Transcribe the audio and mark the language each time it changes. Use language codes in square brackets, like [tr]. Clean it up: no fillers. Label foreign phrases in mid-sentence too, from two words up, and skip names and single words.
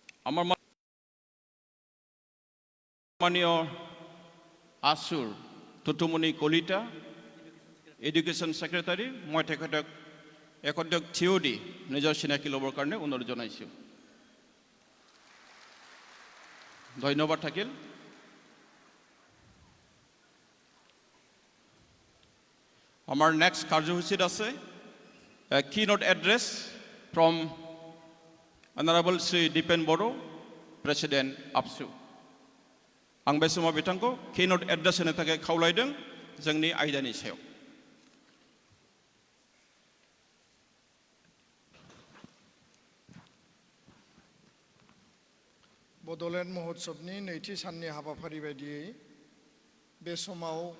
[as] আমাৰ মাননীয় আসুৰ তুতুমণি কলিতা এডুকেশ্যন সেক্ৰেটাৰী মই তেখেতক একত্ৰিত থিয় দি নিজৰ চিনাকি ল'বৰ কাৰণে অনুৰোধ জনাইছোঁ ধন্যবাদ থাকিল আমাৰ নেক্সট কাৰ্যসূচীত আছে [en] keynote address from Honorable Sri Dipen Boro, President APSU. [brx] आं बे समाव बिथांखौ [en] keynote address [brx] होनो थाखाय खावलायदों जोंनि आयदानि सायाव बड'लेण्ड महोत्सवनि नैथि साननि हाबाफारि बायदियै बे समाव